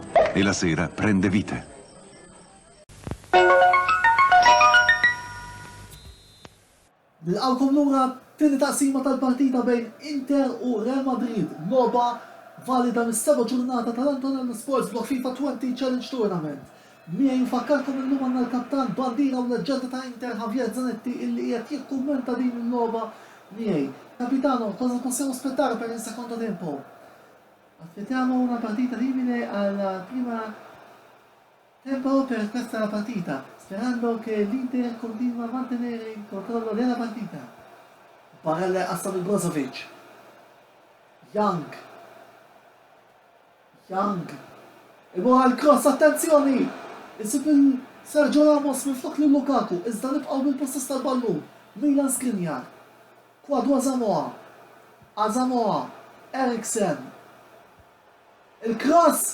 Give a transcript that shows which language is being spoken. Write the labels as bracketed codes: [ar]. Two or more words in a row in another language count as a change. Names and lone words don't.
[it] e la sera prende vite. [mt] Nilqawkom lura tieni taqsima tal-partita bejn Inter u Real Madrid, logħba valida mis-7 ġurnata tal-Antonello Sports Block FIFA 20 Challenge Tournament. Mija jinfakkarkom illum għandna l-kaptan bandira u leġġenda ta' Inter Javier Zanetti illi qiegħed jikkummenta din il-logħba miegħi. [it] Capitano, cosa possiamo aspettare per il secondo tempo? Aspettiamo una partita simile alla prima tempo per questa partita, sperando che l'Inter continua a mantenere il controllo della partita. [mt] Barella assam il-Brozovic. Young. Imur għal-cross, attenzjoni! Isib il-Sergio Ramos minn flok li Lukaku, iżda nibqaw bil-possess tal-ballun. Milan Skriniar. Kwadu Asamoah. Eriksen. Il-cross!